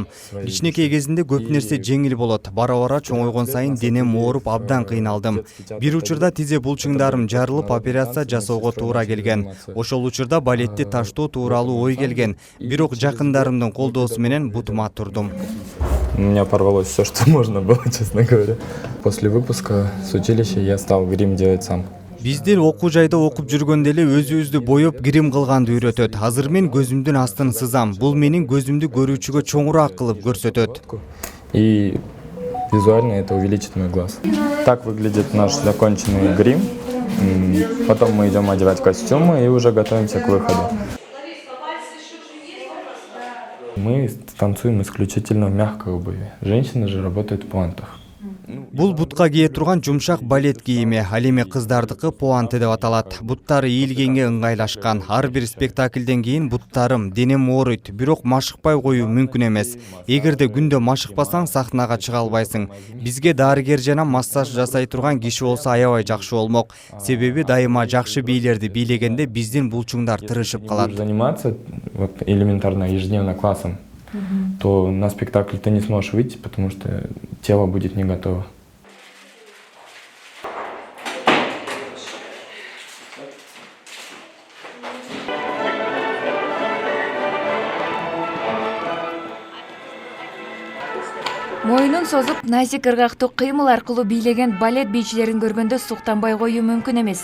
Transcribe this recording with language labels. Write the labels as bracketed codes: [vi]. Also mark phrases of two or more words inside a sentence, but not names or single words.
[ky] Кичинекей кезинде көп нерсе жеңил болот. Бара-бара чоңойгон сайын денем ооруп абдан кыйналдым. Бир учурда тизе булчуңдарым жарылып операция жасоого туура келген. Ошол учурда балетти таштоо тууралуу ой келген. Бирок жакындарымдын колдоосу менен бутума турдум. [ru] У меня порвалось все, что можно было, честно говоря. После выпуска с училища я стал грим делать сам. [ky] Биздин окуу жайда окуп жүргөндө эле өзүбүздү боеп грим кылганды үйрөтөт. Азыр мен көзүмдүн астын сызам. Бул менин көзүмдү көрүүчүгө чоңураак кылып көрсөтөт. [ru] И визуально это увеличит мой глаз. Так выглядит наш законченный грим. Потом мы идем одевать костюмы и уже готовимся к выходу. Мы танцуем исключительно в мягкой обуви. Женщины же работают в пуантах. [ky] Бул бутка кие турган жумшак балет кийими, ал эми кыздардыкы пуанты деп аталат. Буттары ийилгенге ыңгайлашкан. Ар бир спектаклден кийин буттарым, денем ооруйт, бирок машыкпай коюу мүмкүн эмес. Эгерде күндө машыкпасаң, сахнага чыга албайсың. Бизге дарыгер жана массаж жасай турган киши болсо аябай жакшы болмок. Себеби дайыма жакшы бийлерди бийлегенде биздин булчуңдар тырышып калат. [ru] Заниматься вот элементарно ежедневно классом, то на спектакль ты не сможешь выйти, потому что тело будет не готово. [ky] Моюнун созуп, назик ыргактуу кыймыл аркылуу бийлеген балет бийчилерин көргөндө суктанбай коюу мүмкүн эмес.